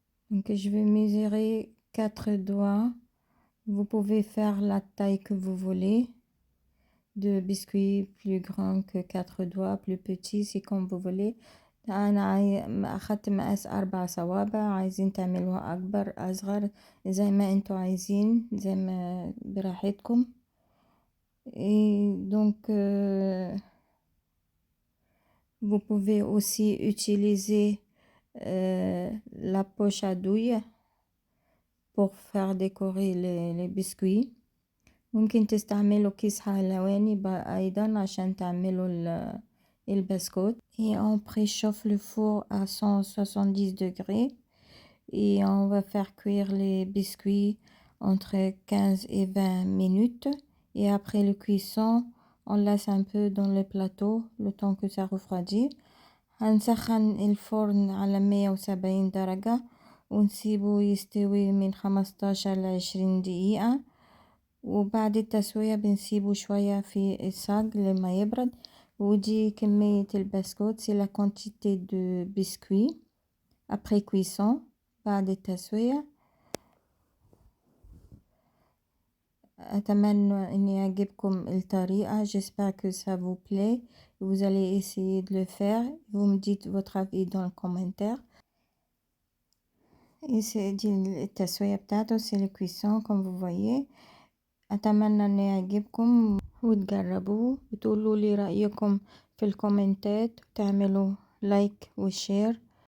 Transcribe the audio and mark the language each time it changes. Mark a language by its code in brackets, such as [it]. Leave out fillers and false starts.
[fr] Donc je vais mesurer 4 doigts. Vous pouvez faire la taille que vous voulez. De biscuits plus grand que 4 doigts, plus petit, c'est comme vous voulez. [ar] أنا أخدت مقاس 4 صوابع. عايزين تعملوها أكبر أصغر زي ما انتوا عايزين، زي ما براحتكم. [fr] Et donc vous pouvez aussi utiliser la poche à douille pour faire décorer les biscuits. [ar] ممكن تستعملوا كيس حلواني أيضا عشان تعملوا البسكوت. [fr] Et on préchauffe le four à 170 degrés et on va faire cuire les biscuits entre 15 et 20 minutes. Et après le cuisson, on laisse un peu dans le plateau le temps que ça refroidit. [ar] هنسخن الفرن على 170 درجة ونسيبه يستوي من 15 ل 20 دقيقة. وبعد التسوية بنسيبه شوية في الصاج لما يبرد. ودي كمية البسكوت. [fr] C'est la quantité de biscuits après cuisson [ar] بعد التسوية. أتمنى أن يعجبكم الطريقة. [fr] J'espère que ça vous plaît. Vous allez essayer de le faire. Vous me dites votre avis dans le commentaire. Et c'est [ar] التسوية بتاعته. [fr] C'est le cuisson comme vous voyez. [ar] أتمنى أن يعجبكم وتجربوه وتقولوا لي رأيكم في الكومنتات وتعملوا لايك وشير.